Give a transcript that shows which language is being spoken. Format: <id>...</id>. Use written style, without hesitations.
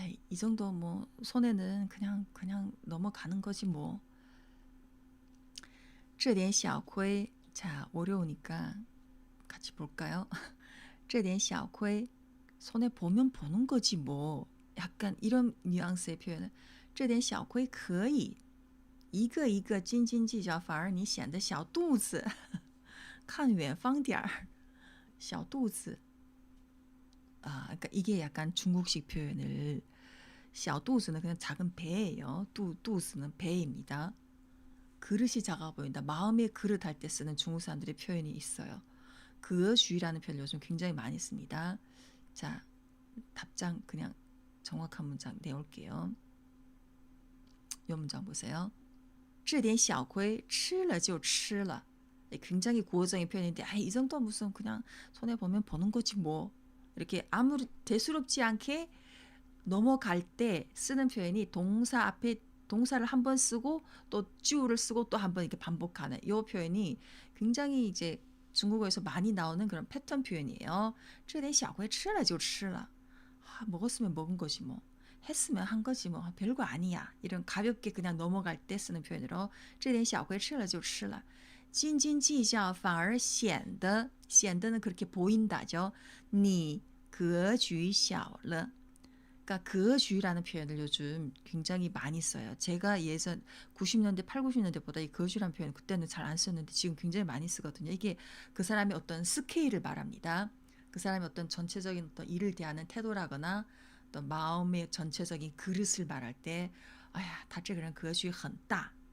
<ko>이 정도 뭐 손해는 그냥 넘어가는 거지 뭐.</ko> <zh>这点小亏.</zh> <ko>자, 어려우니까 같이 볼까요?</ko> <zh>这点小亏.</zh> <ko>손해 보면 보는 거지 뭐. 약간 이런 뉘앙스의 표현을.</ko> <zh>这点小亏可以一个一个斤斤计较，反而你显得小肚子。看远方点儿，小肚子。</zh> <ko>그러니까 이게 약간 중국식 표현을 小肚子는 그냥 작은 배예요. 뚜스는 배입니다. 그릇이 작아 보인다. 마음의 그릇 할 때 쓰는 중국 사람들의 표현이 있어요. 그어주의라는 표현을 요즘 굉장히 많이 씁니다. 자, 답장 그냥 정확한 문장 내올게요. 이 문장 보세요.</ko> <zh>这点小亏吃了就吃了.</zh> <ko>굉장히 구어적인 표현인데 이 정도 무슨 그냥 손해보면 보는 거지 뭐. 이렇게 아무리 대수롭지 않게 넘어갈 때 쓰는 표현이 동사 앞에 동사를 한 번 쓰고 또 주를 쓰고 또 한 번 이렇게 반복하는 이 표현이 굉장히 이제 중국어에서 많이 나오는 그런 패턴 표현이에요.</ko> <zh>这点小亏吃了就吃了.</zh> <ko>먹었으면 먹은 거지 뭐. 했으면 한 거지 뭐. 별거 아니야. 이런 가볍게 그냥 넘어갈 때 쓰는 표현으로</ko> <zh>这点小亏吃了就吃了. 斤斤计较反而显得 显得는</zh> <ko>그렇게 보인다죠.</ko> <zh>你格局小了.</zh> <ko>그러니까 거주라는 표현을 요즘 굉장히 많이 써요. 제가 예전 90년대, 8, 90년대보다 이 거주라는 표현 그때는 잘 안 썼는데 지금 굉장히 많이 쓰거든요. 이게 그 사람의 어떤 스케일을 말합니다. 그 사람의 어떤 전체적인 어떤 일을 대하는 태도라거나 어떤 마음의 전체적인 그릇을 말할 때,</ko> <zh>哎呀,他这个人格局很大.</zh>